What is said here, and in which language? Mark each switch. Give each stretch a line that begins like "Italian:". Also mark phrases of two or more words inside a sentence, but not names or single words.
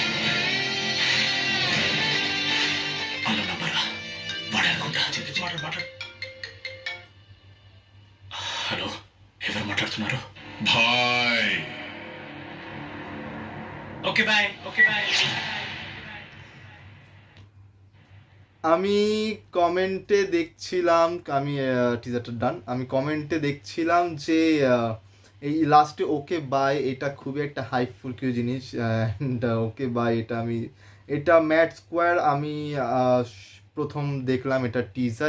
Telugu: అలా నమ్మరా వాడు అనుకుంటా. హలో, ఎవరు మాట్లాడుతున్నారు?
Bangla: ভাই
English: Okay bye. Okay bye.
Bangla: আমি কমেন্টে দেখছিলাম, আমি টিজারটা ডান, আমি কমেন্টে দেখছিলাম যে এই লাস্টে
English: okay bye
Bangla: এটা খুবই একটা হাইপফুল কিছু জিনিস।
English: okay bye
Bangla: এটা ম্যাড স্কোয়ার আমি প্রথম দেখলাম এটা টিজার।